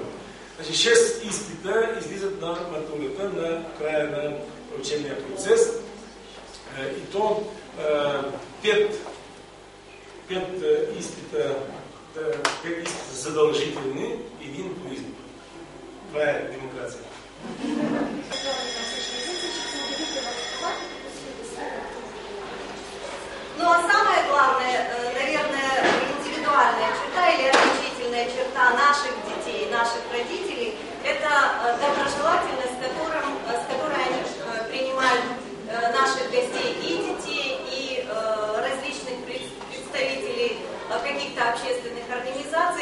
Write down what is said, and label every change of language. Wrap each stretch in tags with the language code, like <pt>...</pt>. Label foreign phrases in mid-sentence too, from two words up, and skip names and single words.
<bg>Значи 6 изпита излизат на матурата на края на учебния процес. И то 5 изпита задължителни, 1 по избор. Това е демокрация.</bg> <ru>Ну а самое главное, наверное, индивидуальная черта или отличительная черта наших детей, наших родителей, это доброжелательность, с которой они принимают наших гостей и детей, и различных представителей каких-то общественных организаций.</ru>